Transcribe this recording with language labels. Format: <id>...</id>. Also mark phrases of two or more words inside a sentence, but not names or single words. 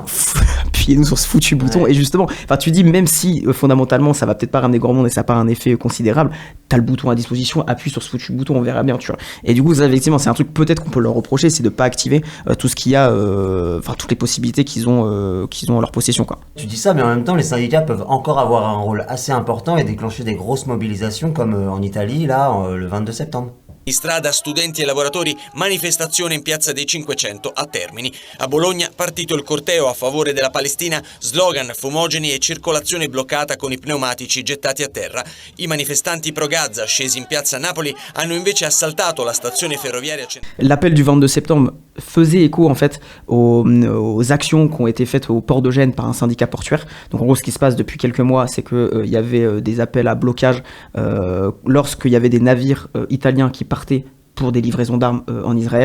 <fr>Appuyez-nous sur ce foutu bouton. Et justement, tu dis, même si fondamentalement ça va peut-être pas ramener grand monde et ça n'a pas un effet considérable, t'as le bouton à disposition, appuie sur ce foutu bouton, on verra bien, tu vois. Et du coup ça, effectivement, c'est un truc peut-être qu'on peut leur reprocher, c'est de pas activer tout ce qu'il y a, toutes les possibilités qu'ils ont en leur possession, quoi. Tu dis ça, mais en même temps les syndicats peuvent encore avoir un rôle assez important et déclencher des grosses mobilisations comme en Italie là le 22 septembre.</fr> <it>Strada, studenti e lavoratori, manifestazione in piazza dei 500 a Termini. A Bologna, partito il corteo a favore della Palestina, slogan, fumogeni e circolazione bloccata con i pneumatici gettati a terra. I manifestanti pro-Gaza, scesi in piazza Napoli, hanno invece assaltato la stazione ferroviaria centrale.</it> <fr>L'appel du 22 septembre faisait écho en fait aux actions qui ont été faites au port de Gênes par un syndicat portuaire. Donc en gros, ce qui se passe depuis quelques mois, c'est qu'il y avait des appels à blocage lorsqu'il y avait des navires italiens qui partaient pour des livraisons d'armes en Israël.</fr>